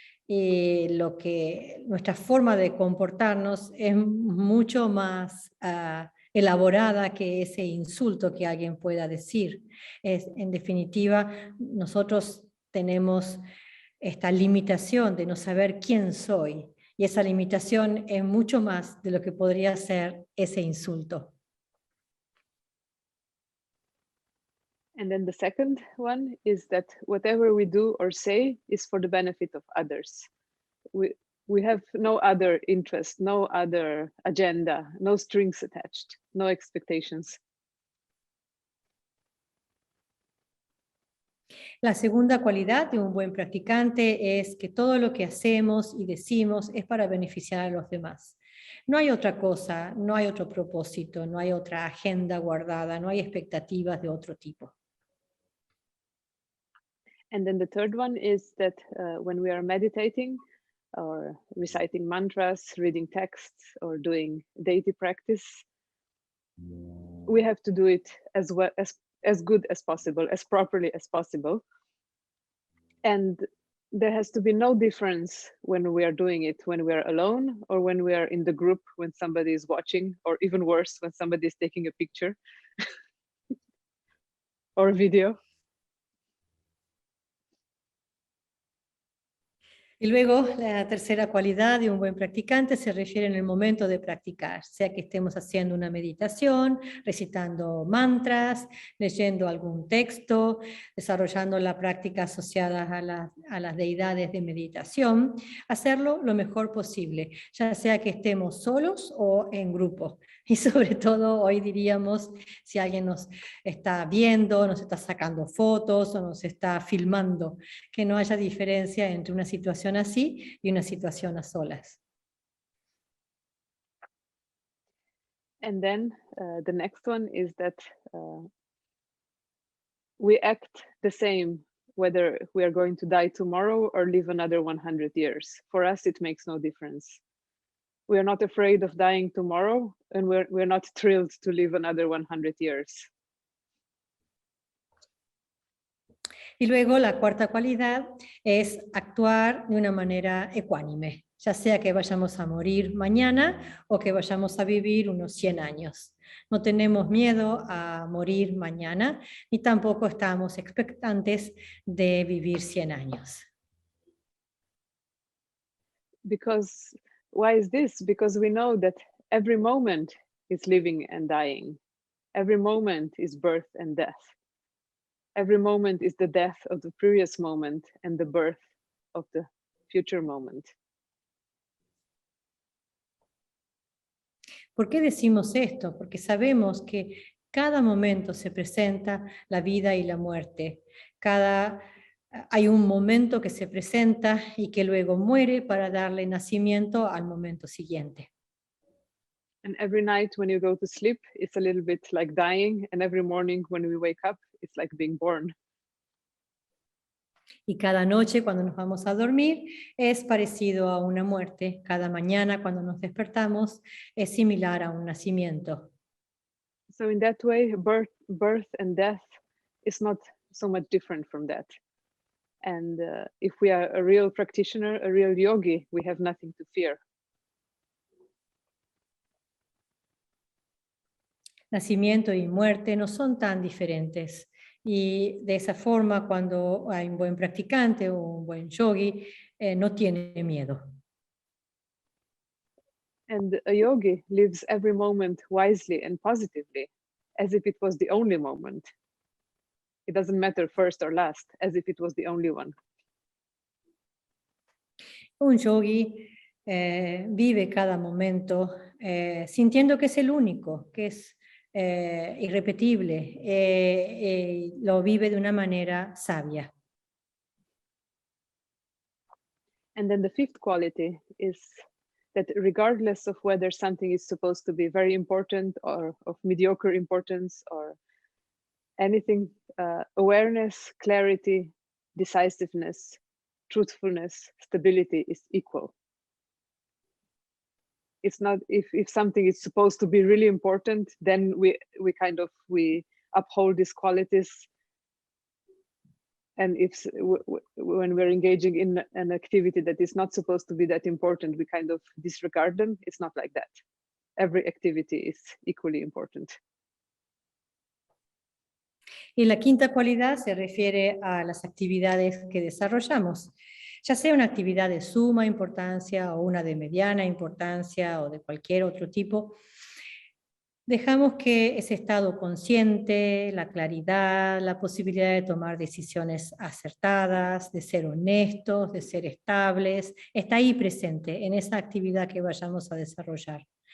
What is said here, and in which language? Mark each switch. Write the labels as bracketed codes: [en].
[es] Y nuestra forma de comportarnos es mucho más elaborada que ese insulto que alguien pueda decir. En definitiva, nosotros tenemos esta limitación de no saber quién soy. Y esa limitación es mucho más de lo que podría ser ese insulto. [en] And then the second one is that whatever we do or say is for the benefit of others. We have no other interest, no other agenda, no strings attached, no expectations. [es] La segunda cualidad de un buen practicante es que todo lo que hacemos y decimos es para beneficiar a los demás. No hay otra cosa, no hay otro propósito, no hay otra agenda guardada, no hay expectativas de otro tipo. [en] And then the third one is that when we are meditating, or reciting mantras, reading texts, or doing deity practice, we have to do it as well as good as possible, as properly as possible. And there has to be no difference when we are doing it, when we are alone or when we are in the group, when somebody is watching, or even worse, when somebody is taking a picture or a video. [es] Y luego, la tercera cualidad de un buen practicante se refiere en el momento de practicar, sea que estemos haciendo una meditación, recitando mantras, leyendo algún texto, desarrollando la práctica asociada a las deidades de meditación, hacerlo lo mejor posible, ya sea que estemos solos o en grupo. Y sobre todo, hoy diríamos, si alguien nos está viendo, nos está sacando fotos o nos está filmando, que no haya diferencia entre una situación así y una situación a solas. [en] And then the next one is that we act the same whether we are going to die tomorrow or live another 100 years. For us, it makes no difference. We are not afraid of dying tomorrow, and we're not thrilled to live another 100 years. [es] Y luego la cuarta cualidad es actuar de una manera ecuánime, ya sea que vayamos a morir mañana o que vayamos a vivir unos 100 años. No tenemos miedo a morir mañana, ni tampoco estamos expectantes de vivir 100 años. [en] Because why is this? Because we know that every moment is living and dying. Every moment is birth and death. Every moment is the death of the previous moment and the birth of the future moment. [es] ¿Por qué decimos esto? Porque sabemos que cada momento se presenta la vida y la muerte. Hay un momento que se presenta y que luego muere para darle nacimiento al momento siguiente. [en] And every night when you go to sleep, it's a little bit like dying. And every morning when we wake up, it's like being born. [es] Y cada noche cuando nos vamos a dormir es parecido a una muerte. Cada mañana cuando nos despertamos es similar a un nacimiento. [en] So in that way, birth and death is not so much different from that. And if we are a real practitioner, a real yogi, we have nothing to fear. [es] Nacimiento y muerte no son tan diferentes. Y de esa forma, cuando hay un buen practicante o un buen yogi, no tiene miedo. [en] And a yogi lives every moment wisely and positively, as if it was the only moment. It doesn't matter first or last, as if it was the only one. [es] Un yogi vive cada momento sintiendo que es el único, que es irrepetible, lo vive de una manera sabia. [en] And then the fifth quality is that regardless of whether something is supposed to be very important or of mediocre importance or anything, awareness, clarity, decisiveness, truthfulness, stability is equal. It's not if something is supposed to be really important, then we uphold these qualities. And if when we're engaging in an activity that is not supposed to be that important, we kind of disregard them. It's not like that. Every activity is equally important. [es] Y la quinta cualidad se refiere a las actividades que desarrollamos, ya sea una actividad de suma importancia o una de mediana importancia o de cualquier otro tipo. Dejamos que ese estado consciente, la claridad, la posibilidad de tomar decisiones acertadas, de ser honestos, de ser estables, está ahí presente en esa actividad que vayamos a desarrollar.